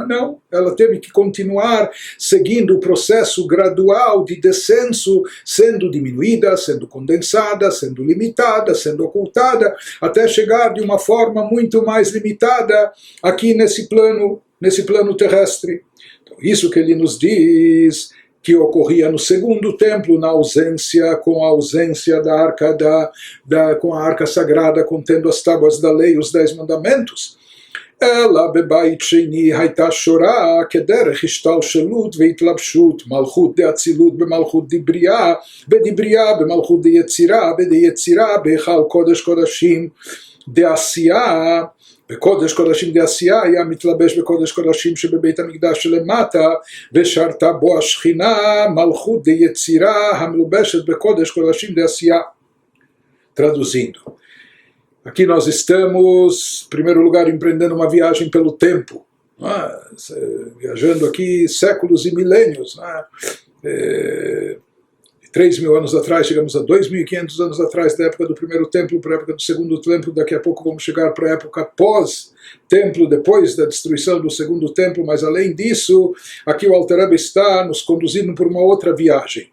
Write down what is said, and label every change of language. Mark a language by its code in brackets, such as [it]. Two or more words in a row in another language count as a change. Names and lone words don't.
[pt] Não, ela teve que continuar seguindo o processo gradual de descenso, sendo diminuída, sendo condensada, sendo limitada, sendo ocultada, até chegar de uma forma muito mais limitada aqui nesse plano terrestre. Então, isso que ele nos diz que ocorria no segundo templo, com a ausência da arca com a arca sagrada contendo as tábuas da lei, os 10 mandamentos. [he] אלא בבית שני הייתה שורה כדרך השתלשלות והתלבשות מלכות דאצילות במלכות דבריאה במלכות דיצירה בכל קודש קודשים דעשייה. בקודש קודשים דעשייה היה מתלבש בקודש קודשים שבבית המקדש שלמטה ושרתה בו השכינה מלכות דיצירה המלובשת בקודש קודשים דעשייה. [pt] Traduzindo, Aqui nós estamos, em primeiro lugar, empreendendo uma viagem pelo tempo, viajando aqui séculos e milênios, 3.000 anos atrás, chegamos a 2.500 anos atrás da época do primeiro templo para a época do segundo templo, daqui a pouco vamos chegar para a época pós-templo, depois da destruição do segundo templo, mas além disso, aqui o Alter Rebbe está nos conduzindo por uma outra viagem.